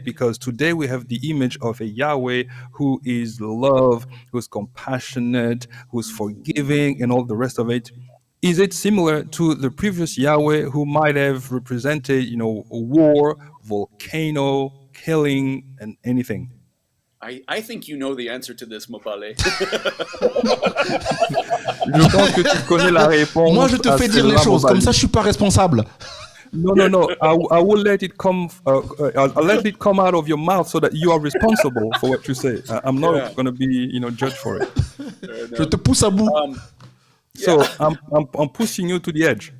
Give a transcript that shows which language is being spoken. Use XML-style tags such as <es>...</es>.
<en>Because today we have the image of a Yahweh who is love, who's compassionate, who's forgiving, and all the rest of it. is it similar to the previous Yahweh who might have represented, a war, volcano, killing, and anything? I think you know the answer to this, Mobale.</en> <fr>Je pense que tu connais la réponse. Moi, je te fais dire les choses, comme ça, je suis pas responsable.</fr> <en>No. I will let it come. I'll let it come out of your mouth so that you are responsible for what you say. I'm not going to be, judged for it.</en> <fr>Je te pousse à bout.</fr> <en>So I'm pushing you to the edge.</en>